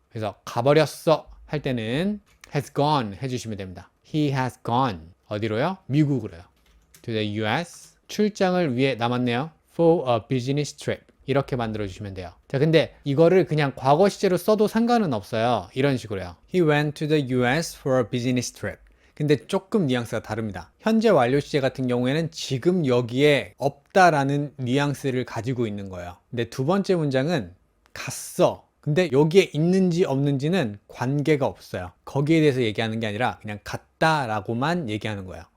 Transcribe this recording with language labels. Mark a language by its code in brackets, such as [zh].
[ko] 그래서 가버렸어 할 때는 [en] has gone [ko] 해주시면 됩니다. [en] He has gone. [ko] 어디로요? 미국으로요. [en] To the US. [ko] 출장을 위해 남았네요. [en] For a business trip. [ko] 이렇게 만들어 주시면 돼요. 자, 근데 이거를 그냥 과거 시제로 써도 상관은 없어요. 이런 식으로요. [en] He went to the US for a business trip. [ko] 근데 조금 뉘앙스가 다릅니다. 현재 완료 시제 같은 경우에는 지금 여기에 없다라는 뉘앙스를 가지고 있는 거예요. 근데 두 번째 문장은 갔어. 근데 여기에 있는지 없는지는 관계가 없어요. 거기에 대해서 얘기하는 게 아니라 그냥 갔다라고만 얘기하는 거예요.